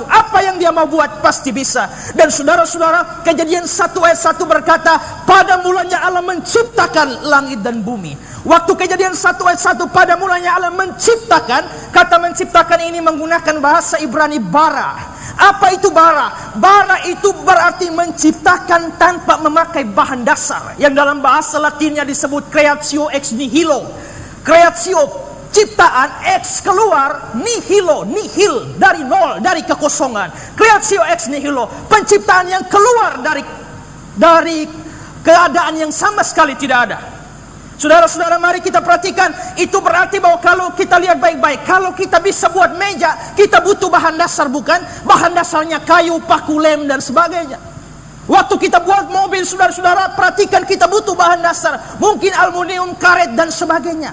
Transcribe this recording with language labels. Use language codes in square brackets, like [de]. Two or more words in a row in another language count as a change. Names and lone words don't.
[id] Apa yang dia mau buat pasti bisa. Dan saudara-saudara, Kejadian 1 ayat 1 berkata, pada mulanya Allah menciptakan langit dan bumi. Waktu Kejadian 1 ayat 1, pada mulanya Allah menciptakan, kata menciptakan ini menggunakan bahasa Ibrani bara. Apa itu bara? Bara itu berarti menciptakan tanpa memakai bahan dasar, yang dalam bahasa Latinnya disebut [la] creatio ex nihilo. [id] Creatio, ciptaan, ex keluar, nihilo, nihil, dari nol, dari kekosongan. [la] Creatio ex nihilo, [id] penciptaan yang keluar dari keadaan yang sama sekali tidak ada. Saudara-saudara, mari kita perhatikan, itu berarti bahwa kalau kita lihat baik-baik, kalau kita bisa buat meja, kita butuh bahan dasar, bukan? Bahan dasarnya kayu, paku, lem, dan sebagainya. Waktu kita buat mobil, saudara-saudara, perhatikan, kita butuh bahan dasar, mungkin aluminium, karet, dan sebagainya.